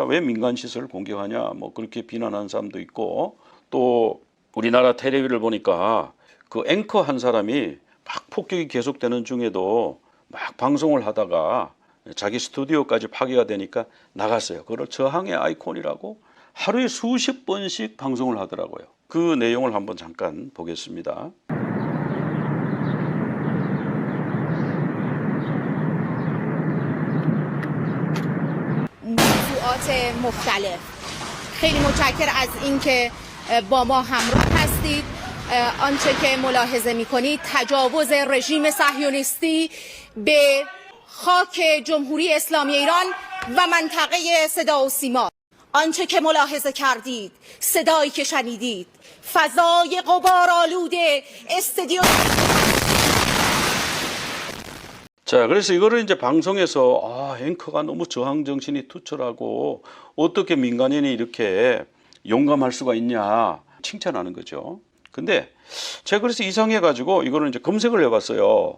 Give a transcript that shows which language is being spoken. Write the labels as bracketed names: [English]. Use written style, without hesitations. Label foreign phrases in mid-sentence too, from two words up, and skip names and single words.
[Korean] 왜 민간 시설을 공격하냐 뭐 그렇게 비난하는 사람도 있고 또 우리나라 텔레비를 보니까 그 앵커 한 사람이 막 폭격이 계속되는 중에도 막 방송을 하다가 자기 스튜디오까지 파괴가 되니까 나갔어요. 그걸 저항의 아이콘이라고 하루에 수십 번씩 방송을 하더라고요. 그 내용을 한번 잠깐 보겠습니다. [Persian] موضوعات مختلف خیلی متشکر از اینکه با ما همراه هستید آنچه که ملاحظه می‌کنید تجاوز رژیم صهیونیستی به خاک جمهوری اسلامی ایران و منطقه صدا و سیما آنچه که ملاحظه کردید صدایی که شنیدید فضای غبارآلود استودیو [Korean] 자, 그래서 이거를 이제 방송에서 앵커가 너무 저항 정신이 투철하고 어떻게 민간인이 이렇게 용감할 수가 있냐 칭찬하는 거죠. 근데 제가 그래서 이상해가지고 이거를 이제 검색을 해봤어요.